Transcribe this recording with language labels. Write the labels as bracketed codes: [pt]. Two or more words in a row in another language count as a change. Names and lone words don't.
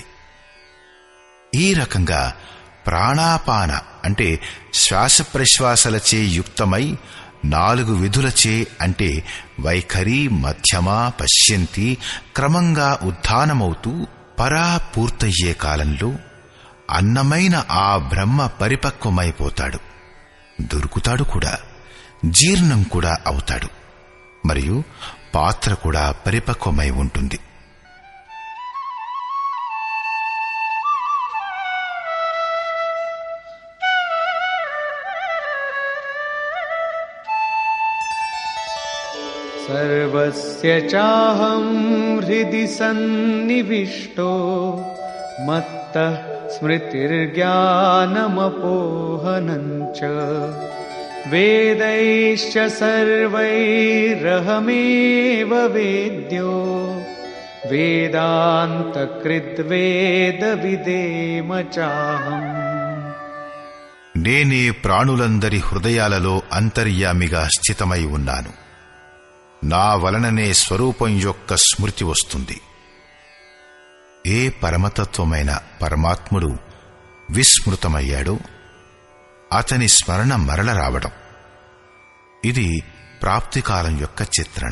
[te] ఈ రకంగా ప్రాణాపాన అంటే శ్వాస ప్రశ్వాసలచే యుక్తమై 4 విధులచే అంటే వైఖరి, మధ్యమ, పశ్యంతి క్రమంగా ఉత్థానమవుతూ పరా పూర్తయ్యే కాలంలో అన్నమైన ఆ బ్రహ్మ పరిపక్వమైపోతాడు, దొరుకుతాడు కూడా, జీర్ణం కూడా అవుతాడు మరియు పాత్ర కూడా పరిపక్వమై ఉంటుంది. [sa] सर्वस्य चाहं हृदि सन्निविष्टो मत्तः स्मृतिर्ज्ञानमपोहनं च वेदैश्च सर्वैरहमेव वेद्यो वेदान्तकृद्वेदविदेम चाहम्. [te] నేనే ప్రాణులందరి హృదయాలలో అంతర్యామిగా స్థితమై ఉన్నాను. నా వలననే స్వరూపం యొక్క స్మృతి వస్తుంది. ఏ పరమతత్వమైన పరమాత్ముడు విస్మృతమయ్యాడో అతని స్మరణ మరల రావడం, ఇది ప్రాప్తికాలం యొక్క చిత్రణ.